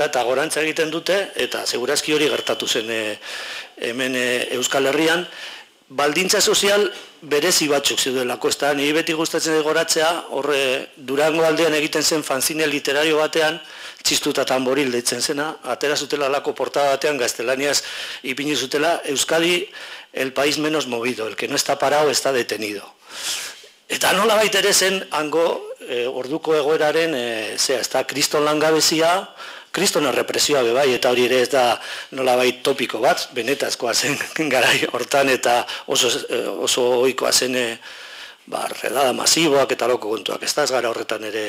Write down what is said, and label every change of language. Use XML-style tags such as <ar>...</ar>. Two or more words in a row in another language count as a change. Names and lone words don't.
<eu>eta gorantza egiten dute, eta segurazki hori gertatu zen hemen Euskal Herrian, baldintza sozial berezi batzuk zeudelako, ez da, niri beti gustatzen goratzea, horre Durango aldean egiten zen fanzine literario batean, Txistuta Tamboril deitzen zena, atera zutela lako portada batean gaztelaniaz ipini zutela, Euskadi</eu> <es>el país menos movido, el que no está parado está detenido.</es> <eu>Eta nolabait ere zen hango orduko egoeraren, ez da, kriston langabezia, kriston errepresioa bebai, eta hori ere ez da nolabait topiko bat, benetazkoa zen garai hortan eta oso ohikoa zen redada masiboak eta loko kontuak, ez da, ez gara horretan ere.</eu>